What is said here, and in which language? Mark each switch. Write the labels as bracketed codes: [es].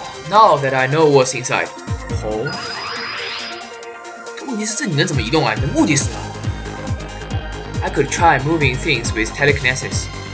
[en] Now that I know what's inside. [zh] 哦，问题是这你能怎么移动啊？你的目的是什么 [en] I could try moving things with telekinesis.